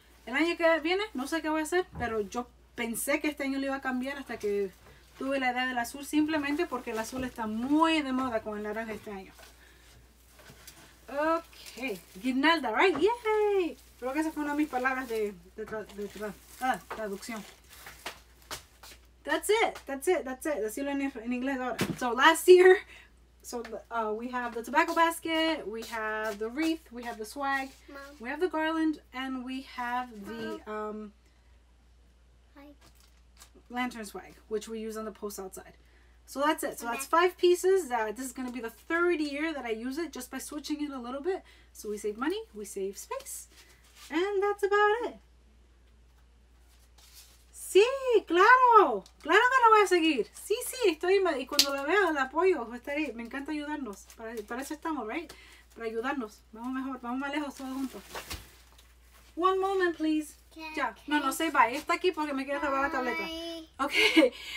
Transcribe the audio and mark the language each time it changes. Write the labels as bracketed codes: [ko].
[es] El año que viene no sé qué voy a hacer, pero yo pensé que este año lo iba a cambiar hasta que tuve la idea del azul, simplemente porque el azul está muy de moda con el naranja este año. Ok, guirnalda, right? [en] Yay! [es] Creo que esa fue una de mis palabras de traducción. [en] That's it. [es] Decirlo en inglés ahora. [en] So last year, we have the tobacco basket, we have the wreath, we have the swag, Mom. we have the garland, and we have the lantern swag, which we use on the post outside. So that's it. So that's 5 pieces. This is going to be the 3rd year that I use it, just by switching it a little bit. So we save money, we save space, and that's about it. [es] Sí, claro que lo voy a seguir. Sí, estoy, y cuando lo veo el apoyo, me encanta ayudarnos. Para eso estamos, [en] right? [es] Para ayudarnos. Vamos más lejos todos juntos. [en] One moment, please. [es] Ya, no, [en] say bye. [es] Está aquí porque me quiere robar la tableta. Okay.